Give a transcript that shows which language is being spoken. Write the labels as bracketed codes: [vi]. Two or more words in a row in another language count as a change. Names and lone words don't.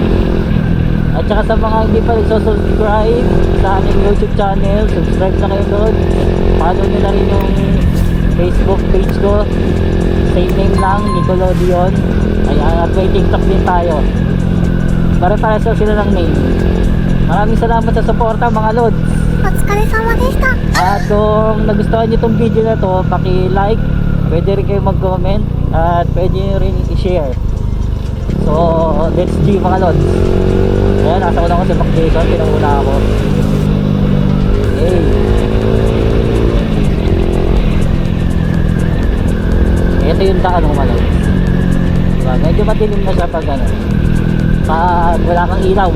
[tl] At saka sa mga hindi pa nagsusubscribe sa aming YouTube channel, subscribe na kayo lods. Follow nyo na rin yung Facebook page ko, [en] same name [tl] lang, Nickelodeon. Ayan, at may TikTok din tayo. Pare-pares sila ng name. Maraming salamat sa suporta mga lods. [ja] お疲れ様でした。 [tl] At kung nagustuhan nyo itong video na to, paki-like, pwede rin kayo mag-comment, at pwede nyo rin i-share. [en] So, let's G [tl] mga lods. Ayan, nasa una ko si Mac Jason, pinanguna ako. Okay. Ito yung daan ng mga lods. Diba? Medyo madilim na siya pag ano, pag wala kang ilaw.